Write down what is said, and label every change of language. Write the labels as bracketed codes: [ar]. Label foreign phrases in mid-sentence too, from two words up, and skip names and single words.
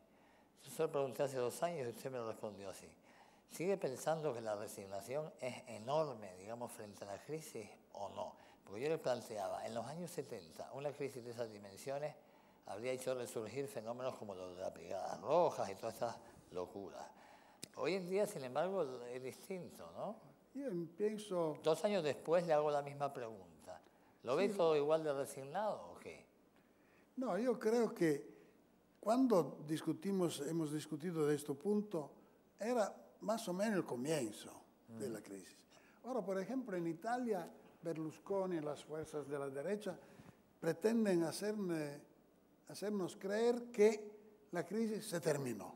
[es] Yo se lo pregunté hace 2 años y usted me lo respondió así. ¿Sigue pensando que la resignación es enorme, digamos, frente a la crisis o no? Porque yo le planteaba, en los años 70, una crisis de esas dimensiones habría hecho resurgir fenómenos como los de las brigadas rojas y todas estas locuras. Hoy en día, sin embargo, es distinto, ¿no? [it] Io penso... [es] 2 años después le hago la misma pregunta. ¿Lo ve todo igual de resignado o qué? No, [it] io credo che quando [es] hemos discutido de este punto, era más o menos el comienzo de la crisis. Ahora, por ejemplo, en Italia, Berlusconi y las fuerzas de la derecha pretenden hacernos creer que la crisis se terminó.